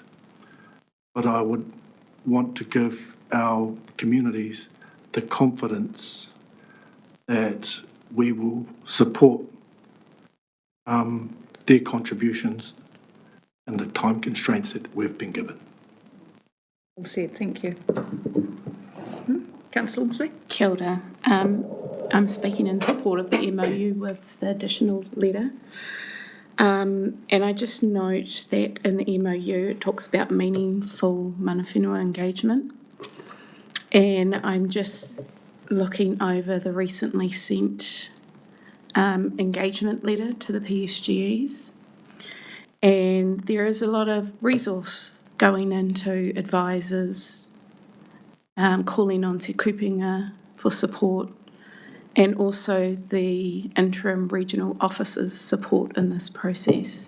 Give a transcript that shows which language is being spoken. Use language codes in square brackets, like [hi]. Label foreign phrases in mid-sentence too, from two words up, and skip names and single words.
[en] But I would want to give our communities the confidence that we will support their contributions and the time constraints that we've been given. Well said, thank you. Councillor Ormsby? [mi] Kia ora. [en] I'm speaking in support of the MOU with the additional letter. And I just note that in the MOU it talks about meaningful [mi] mana whenua [en] engagement. And I'm just looking over the recently sent engagement letter to the PSGEs. And there is a lot of resource going into advisors, calling on Te Kupenga for support, and also the interim regional officers' support in this process.